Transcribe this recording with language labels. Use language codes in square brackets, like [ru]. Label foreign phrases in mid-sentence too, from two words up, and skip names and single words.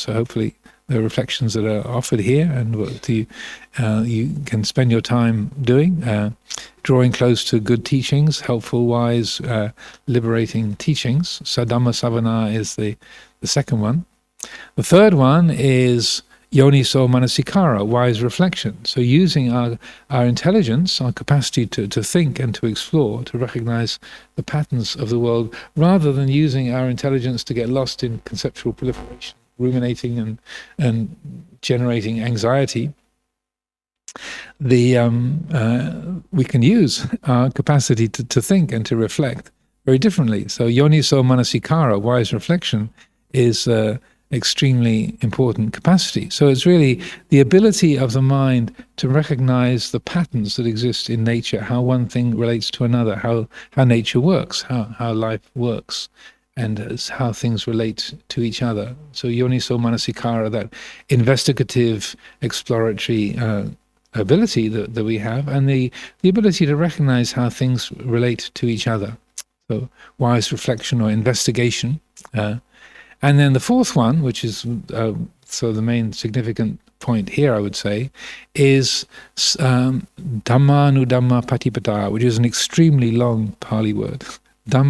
[en] So hopefully the reflections that are offered here and what you can spend your time doing, drawing close to good teachings, helpful, wise, liberating teachings. [pi] Sadhamma savana [en] is the second one. The third one is [pi] yoniso manasikara, [en] wise reflection. So using our intelligence, our capacity to think and to explore, to recognize the patterns of the world, rather than using our intelligence to get lost in conceptual proliferation, ruminating and generating anxiety. We can use our capacity to think and to reflect very differently. [pi] So yoniso manasikara, [en] wise reflection, is extremely important capacity. So it's really the ability of the mind to recognize the patterns that exist in nature, how one thing relates to another, how nature works, how life works, and how things relate to each other. [pi] So yoniso manasikara, [en] that investigative, exploratory ability that we have, and the ability to recognize how things relate to each other. So wise reflection or investigation. And then the fourth one, which is so the main significant point here, I would say, is [pi] Dhamma Nudhamma Patipada, [en] which is an extremely long Pali word.